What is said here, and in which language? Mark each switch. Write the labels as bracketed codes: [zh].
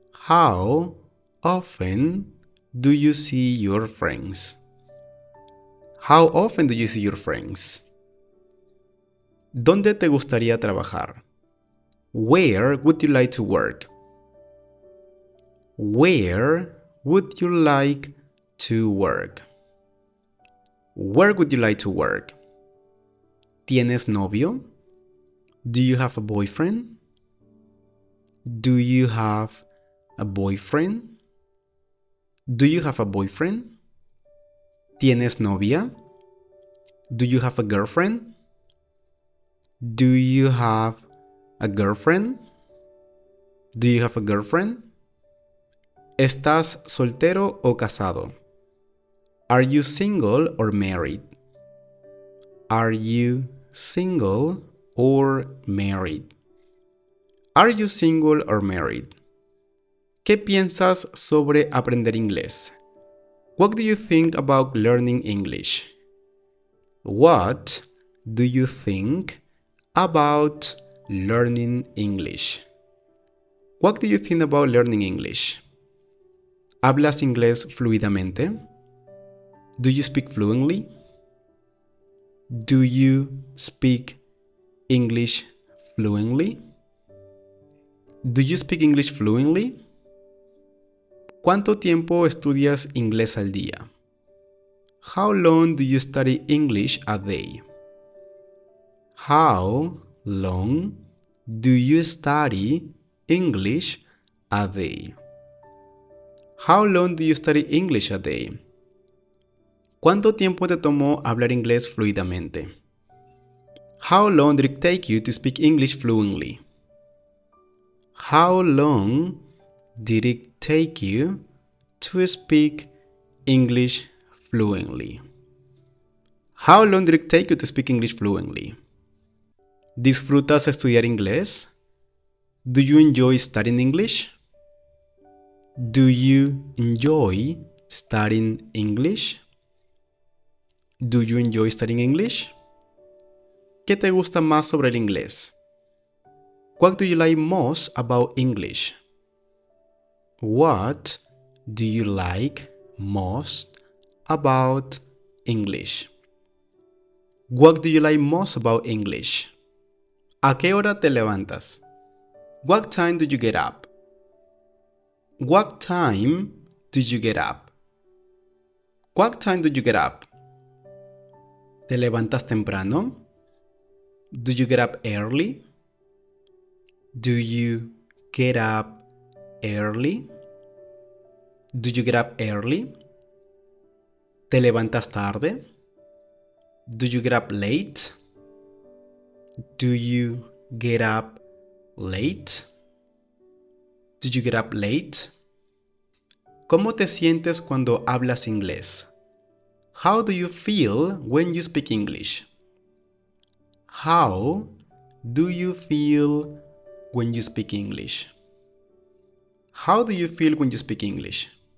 [en] How often do you see your friends? How often do you see your friends? [es] ¿Dónde te gustaría trabajar? [en] Where would you like to work? Where would you like to work? Where would you like to work? [es] ¿Tienes novio? [en] Do you have a boyfriend? Do you have a boyfriend? Do you have a boyfriend? [es] ¿Tienes novia? [en] Do you have a girlfriend? Do you have a girlfriend? Do you have a girlfriend? [es] ¿Estás soltero o casado? [en] Are you single or married? Are you single or married? Are you single or married? [es] ¿Qué piensas sobre aprender inglés? [en] What do you think about learning English? What do you think about learning English? What do you think about learning English? [es] ¿Hablas inglés fluidamente? [en] Do you speak fluently? Do you speak English fluently? Do you speak English fluently? [es] ¿Cuánto tiempo estudias inglés al día? [en] How long do you study English a day? How long do you study English a day? How long do you study English a day? [es] ¿Cuánto tiempo te tomó hablar inglés fluidamente? [en] How long did it take you to speak English fluently? How long did it take you to speak English fluently? How long did it take you to speak English fluently? [es] ¿Disfrutas estudiar inglés? [en] Do you enjoy studying English? Do you enjoy studying English? Do you enjoy studying English? [es] ¿Qué te gusta más sobre el inglés? [en] What do you like most about English? What do you like most about English? What do you like most about English? [es] ¿A qué hora te levantas? [en] What time do you get up? What time do you get up? What time do you get up? [es] ¿Te levantas temprano? [en] Do you get up early? Do you get up early? Do you get up early? [es] ¿Te levantas tarde? [en] Do you get up late? Do you get up late? Do you get up late? [es] ¿Cómo te sientes cuando hablas inglés? [en] How do you feel when you speak English? How do you feel when you speak English? How do you feel when you speak English?